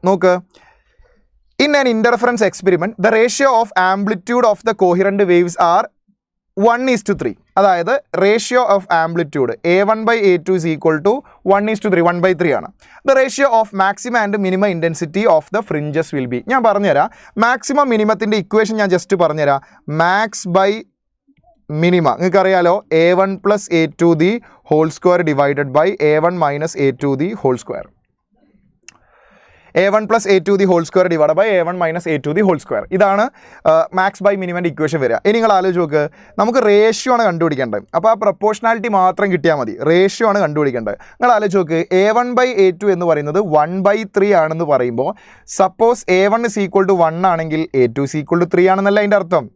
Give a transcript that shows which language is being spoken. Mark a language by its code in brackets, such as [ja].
[en] നോക്ക്, in an interference experiment the ratio of amplitude of the coherent waves are 1:3. അതായത് ratio of amplitude a1/a2 is equal to 1:3, 1/3 ആണ്. The ratio of maximum and minimum intensity of the fringes will be. [ml] ഞാൻ പറഞ്ഞുതരാം maximum മിനിമത്തിൻ്റെ equation ഞാൻ just പറഞ്ഞുതരാം. Max by minima നിങ്ങൾക്കറിയാലോ [en] a1 + a2 the whole square [ml] divided by a1 - a2 the whole square. [en] a1 + a2 the whole square divide by a1 - a2 the whole square. [ml] ഇതാണ് max by മിനിമൻ്റെ equation വരിക. ഇനി നിങ്ങൾ ആലോചിച്ച് നോക്ക്, നമുക്ക് ratio ആണ് കണ്ടുപിടിക്കേണ്ടത്. അപ്പോൾ ആ പ്രൊപ്പോർഷണാലിറ്റി മാത്രം കിട്ടിയാൽ മതി, റേഷ്യോ ആണ് കണ്ടുപിടിക്കേണ്ടത്. നിങ്ങൾ ആലോചിച്ച് നോക്ക്, a1/a2 എന്ന് പറയുന്നത് 1/3 ആണെന്ന് പറയുമ്പോൾ suppose [en] a1 is equal to 1 [ml] ആണെങ്കിൽ a2 is equal to 3 ആണെന്നല്ല അതിൻ്റെ അർത്ഥം.